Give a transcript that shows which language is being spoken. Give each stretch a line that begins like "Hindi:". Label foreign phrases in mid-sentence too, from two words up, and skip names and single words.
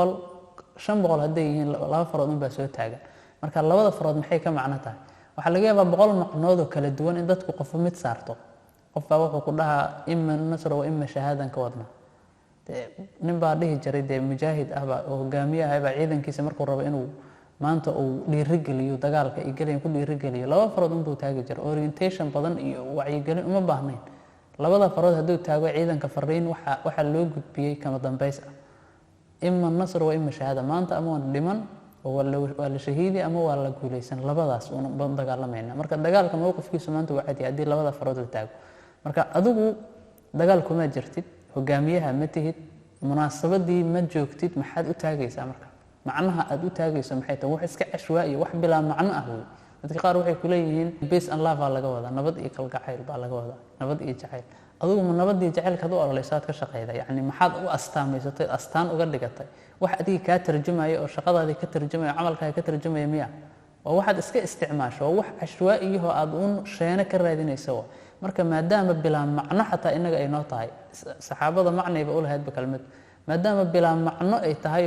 Somali: 500 haday yihiin laba farood un baa soo taagan marka labada farood maxay ka macno tahay waxa laga yaabaa 100 macnood oo kala duwan in dadku qof mid saarto qof baa wuxuu ku dhahaa
Arabic: إما نصر وإما شهادة
Somali: ka wadna nin baa dhihi jiray mujaahid ah baa hogaamiyaha baa ciidankiisa markuu rabo inuu maanta uu dhiirigeliyo dagaalka ay galeen ku dhiirigeliyo laba farood inuu taagi jiro orientation badan iyo wacyigelin uma baahnayn labada farood haduu taago ciidanka fariin waxa loo gudbiyay kama dambeys ah
Arabic: إما نصر وإما شهادة
Somali: maanta ama dhiman waa la shahiidi ama waa la guuleysan labadaas oo dagaalamayna marka dagaalka mowqifkiisu maanta waa cadi hadii labada farood la taago marka adigu dagaal kuma jirtid hogaamiyaha ma tihid munaasabadii ma joogtid maxaad u taagaysaa marka macnaha aad u taagayso maxay tahay wax iska cashwaa'i wax bila macno ah dadka qaar waxay ku leeyihiin
English: peace and love
Somali: laga wada nabad iyo kalgacayl baa laga wada nabad iyo jacayl adigu nabad iyo jacaylka u ololeysaad ka shaqeeyda yani maxaad u astaameysatay astaan uga dhigatay wax adiga ka tarjumayo oo shaqadaadii ka tarjumayo amalkaaga ka tarjumayo miya oo waxaad iska isticmaasho wax cashwaa'i oo aad uun sheena ka raadinayso marka maadaama bilaa macno xataa inaga ay noo tahay saxaabada macnayba u lahaydba kelmad maadaama bilaa macno ay tahay